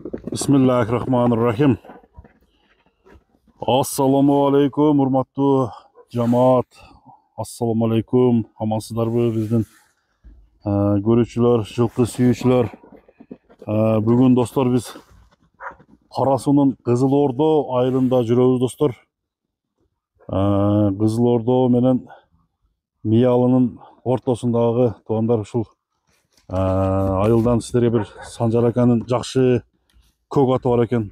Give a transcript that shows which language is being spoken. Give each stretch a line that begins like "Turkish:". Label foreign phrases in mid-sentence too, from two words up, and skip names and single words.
Arabic: بسم الله الرحمن الرحيم. السلام عليكم,
Kyrgyz: урматтуу жамаат.
Arabic: السلام عليكم.
Kyrgyz: Amansızlarбы биздин көрүүчүлөр, жылкы сүйүүчүлөр. Бүгүн достор биз Кара суунун Кызыл Ордо айылында жүрөбүз достор. Кызыл Ордо менен Миялынын ортосундагы туугандар ушул айылдан сиздерге бир Санжар аканын жакшы көк аты бар экен.